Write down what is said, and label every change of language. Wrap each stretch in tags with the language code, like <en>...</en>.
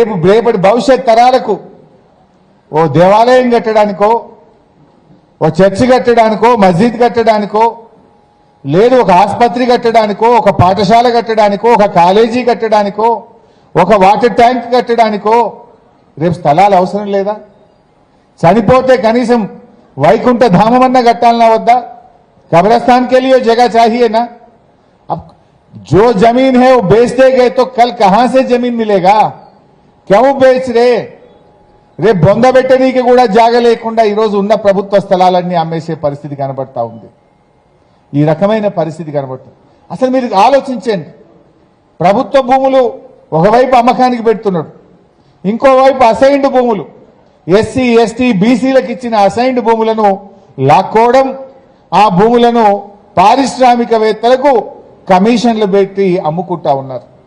<te>రేపటి భవిష్యత్ తరాలకు ఓ దేవాలయం కట్టడానికో, ఓ చర్చి కట్టడానికో, మస్జిద్ కట్టడానికో, లేదు ఒక ఆసుపత్రి కట్టడానికో, ఒక పాఠశాల కట్టడానికో, ఒక కాలేజీ కట్టడానికో, ఒక వాటర్ ట్యాంక్ కట్టడానికో రేపు స్థలాలు అవసరం లేదా? చనిపోతే కనీసం వైకుంఠ ధామమన్నా కట్టాలన్నా వద్దా?</te> <hi>कब्रिस्तान के लिए जगह चाहिए ना। अब जो जमीन है वो बेचते गए तो कल कहां से जमीन मिलेगा? क्यों बेच रहे?</hi> <te>रे बొంద పెట్టనీకి కూడా జాగ లేకుండా ఈ రోజు ఉన్న ప్రభుత్వ స్థలాలన్నీ అమ్మేసే పరిస్థితి కనబడతా ఉంది. ఈ రకమైన పరిస్థితి కనబడుతుంది. అసలు మీరు ఆలోచించండి. ప్రభుత్వ భూములు ఒకవైపు అమ్మకానికి పెడుతున్నాడు, ఇంకోవైపు అసైన్డ్ భూములు ఎస్సీ ఎస్టీ బీసీలకు ఇచ్చిన అసైన్డ్ భూములను లాక్కోవడం, ఆ భూములను పారిశ్రామికవేత్తలకు కమిషన్లు పెట్టి అమ్ముకుంటా ఉన్నారు.</te>